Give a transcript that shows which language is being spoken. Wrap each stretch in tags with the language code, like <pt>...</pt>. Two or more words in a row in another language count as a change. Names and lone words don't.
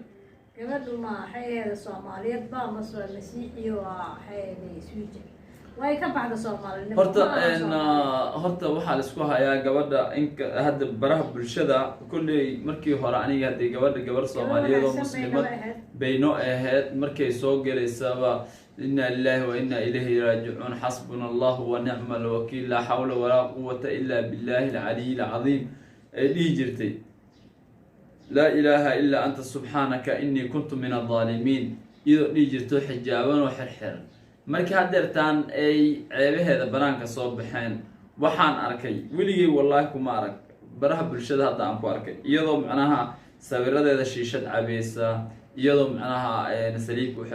<so>gabadhu ma waxay ahayd Soomaaliyeed ba ma soo masiixiyo waxay ahayd Sweden way ka baxda Soomaaliyeed horta waxaa la isku hayaa gabadha inka hadda baraha bulshada kulley markii hore aniga hadii gabar Soomaaliyeed oo muslimad bayno ahayd markay soo galeysaba</so> <ar>إنا لله وإنا إليه راجعون حسبنا الله ونعم الوكيل لا حول ولا قوة إلا بالله العلي العظيم</ar> <so>ay jirtay</so> <ar>لا إله إلا أنت سبحانك إني كنت من الظالمين</ar> <so>iyo jirto xijaaban oo xirxiran markii hadeertaan ay ceebaheeda banaanka soo baxeen waxaan arkay weligay wallahi kuma arag baraha bulshada hadda aan ku arkay iyadoo macnaha sawiradeeda shiishad cabeesa iyadoo macnaha saliib ku</so>